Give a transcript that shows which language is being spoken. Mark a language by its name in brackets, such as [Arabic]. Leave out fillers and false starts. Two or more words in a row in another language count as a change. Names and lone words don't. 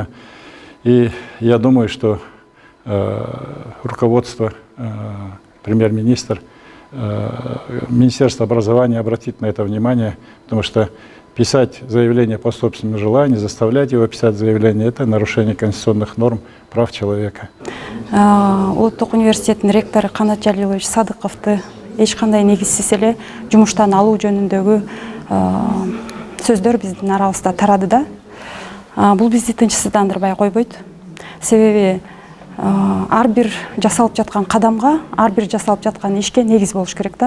[Russian] И я думаю, что руководство, премьер-министр, Министерство образования обратит на это внимание, потому что писать заявление по собственному желанию, заставлять его писать заявление – это нарушение конституционных норм прав человека. [Kyrgyz] Улуттук университеттин ректору Канат Жалилович Садыковду эч кандай негизсиз эле жумуштан алуу жөнүндөгү сөздөр биздин арабызда тарады да. Бул бизди тынчсыздандырбай койбойт. Себеби ар бир жасалып жаткан кадамга, ар бир жасалып жаткан ишке негиз болуш керек да.